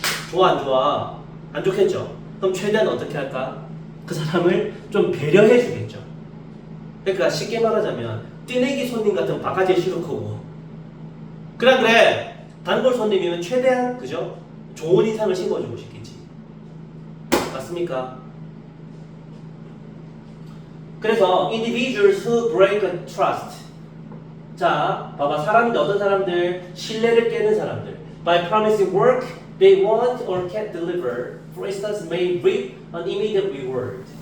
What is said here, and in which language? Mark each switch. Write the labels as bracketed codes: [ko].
[ko] 좋아 안 좋아? 안 좋겠죠? 그럼 최대한 어떻게 할까? 그 사람을 좀 배려해 주겠죠. 그러니까 쉽게 말하자면 뛰내기 손님 같은 바가지에 실을 거고, 그래 단골 손님이면 최대한, 그죠? 좋은 인상을 심어주고 싶겠지. 맞습니까? 그래서 [en] individuals who break a trust. [ko] 자, 봐봐. 어떤 사람들, 신뢰를 깨는 사람들. [en] By promising work they want or can't deliver, for instance, may reap an immediate reward.